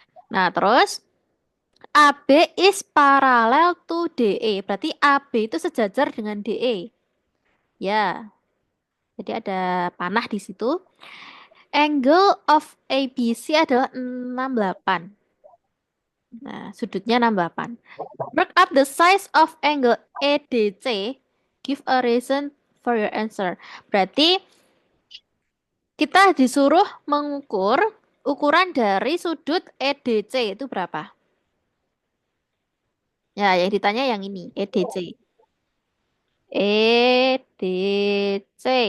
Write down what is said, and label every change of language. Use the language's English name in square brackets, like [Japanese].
[Indonesian] Nah, terus [English] AB is parallel to DE. [Indonesian] Berarti AB itu sejajar dengan DE. Ya, jadi ada panah di situ. [English] Angle of ABC [Indonesian] adalah [English] 68. [Indonesian] Nah, sudutnya 68. [English] Work up the size of angle EDC. Give a reason for your answer. [Indonesian] Berarti kita disuruh mengukur ukuran dari sudut EDC itu berapa? Ya, yang ditanya yang ini, EDC. EDC.